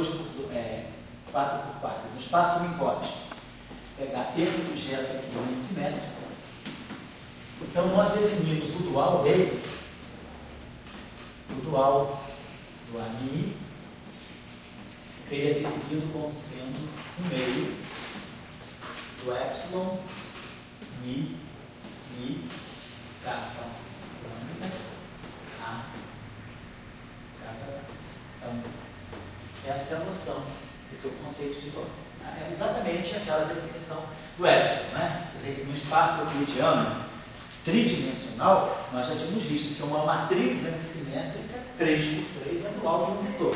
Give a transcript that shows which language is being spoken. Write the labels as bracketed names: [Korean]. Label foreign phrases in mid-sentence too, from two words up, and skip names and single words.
[Portuguese] 4x4, no espaço Minkowski, pegar esse objeto aqui antissimétrico, então nós definimos o dual dele, o dual do AMI, ele é definido como sendo um meio do epsilon mi kappa lambda a kappa. Então, essa é a noção, esse é o conceito de dual. É exatamente aquela definição do epsilon, né? Quer dizer, no espaço euclidiano tridimensional, nós já tínhamos visto que uma matriz antissimétrica 3x3 é dual de um vetor.